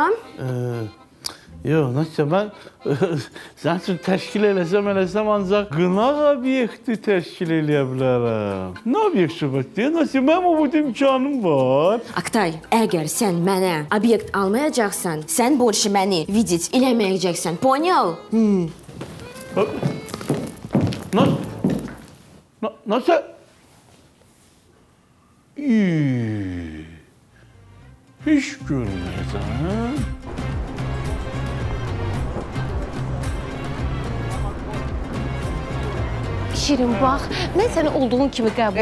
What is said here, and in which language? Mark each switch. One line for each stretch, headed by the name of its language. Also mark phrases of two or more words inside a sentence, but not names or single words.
Azerbaijani: Yox, Nastya, mən sənin üçün təşkil eləsəm ancaq qınaq obyekti təşkil eləyə bilərəm. Nə obyekt söhbətdir? Nastya, mənim o imkanım var. Aktay, əgər sən mənə obyekt almayacaqsan, sən больше məni видеть eləməyəcəksən. Понял? Nastya? Hiç görməyəcəm. Şirin, bax, mən səni olduğun kimi qəbul